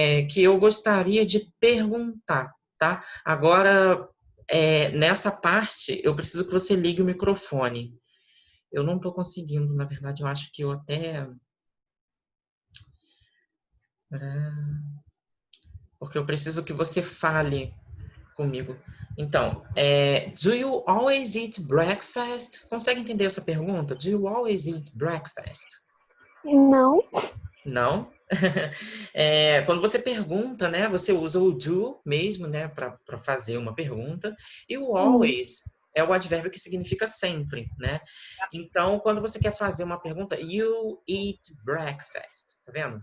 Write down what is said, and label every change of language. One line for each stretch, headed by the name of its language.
Portuguese: Que eu gostaria de perguntar, tá? Agora, nessa parte, eu preciso que você ligue o microfone. Eu não estou conseguindo, na verdade, eu acho que eu até... Porque eu preciso que você fale comigo.
English: Então, do you always eat breakfast?
Portuguese: Consegue entender essa pergunta?
English: Do you always eat breakfast?
Portuguese: Não. Não? Quando você pergunta, né, você usa o do mesmo, né, para fazer uma pergunta, e o always é o advérbio que significa sempre, né? Então, quando você quer fazer uma pergunta,
English: you eat breakfast,
Portuguese: tá vendo?